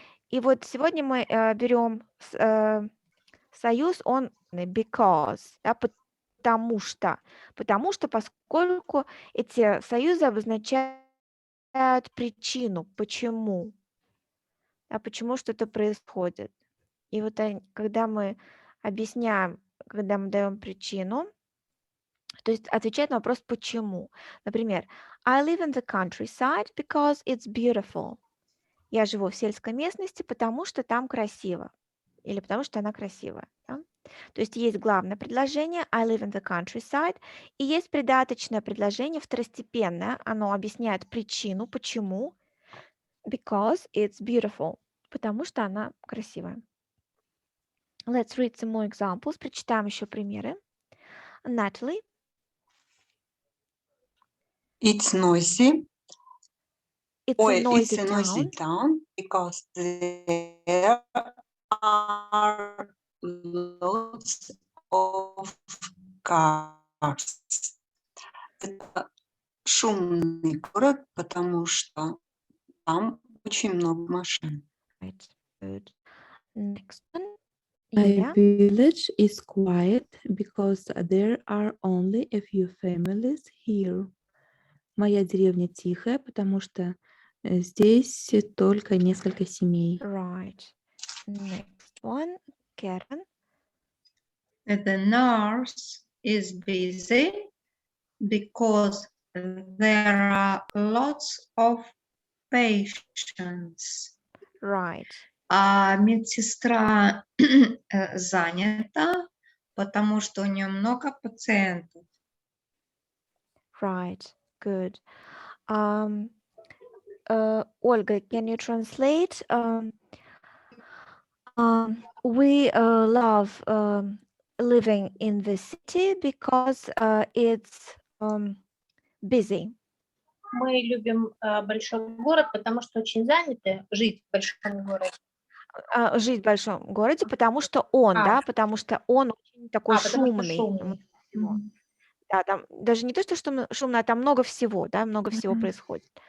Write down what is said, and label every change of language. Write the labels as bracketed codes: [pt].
[ru] И вот сегодня мы берем союз, он because, да, потому что, поскольку эти союзы обозначают причину, почему, да, почему что-то происходит. И вот когда мы объясняем, когда мы даем причину, то есть отвечать на вопрос «почему?». [en] Например, I live in the countryside because it's beautiful. [ru] Я живу в сельской местности, потому что там красиво. Или потому что она красивая. Да? То есть есть главное предложение [en] I live in the countryside, [ru] и есть придаточное предложение второстепенное. Оно объясняет причину, почему. [en] Because it's beautiful. [ru] Потому что она красивая. [en] Let's read some more examples. [ru] Прочитаем еще примеры. Natalie. [en] It's noisy. It's [ru] Ой, [en] a noisy it's a noisy town. town because there are lots of cars. [ru] Это шумный город, потому что там очень много машин. [en] Right. Good. Next one. My [ru] Юля. [en] village is quiet because there are only a few families here. [ru] Моя деревня тихая, потому что здесь только несколько семей. [en] Right. Next one. Karen. The nurse is busy because there are lots of patients. Right. [ru] А медсестра занята, потому что у нее много пациентов. [en] Right. Good. Olga, can you translate? We love living in the city because it's busy. [ru] Мы любим большой город, потому что очень заняты жить в большом городе. Жить в большом городе, потому что он, да, потому что он очень такой шумный. Да, там даже не то, что шумно, а там много всего, да, много всего происходит.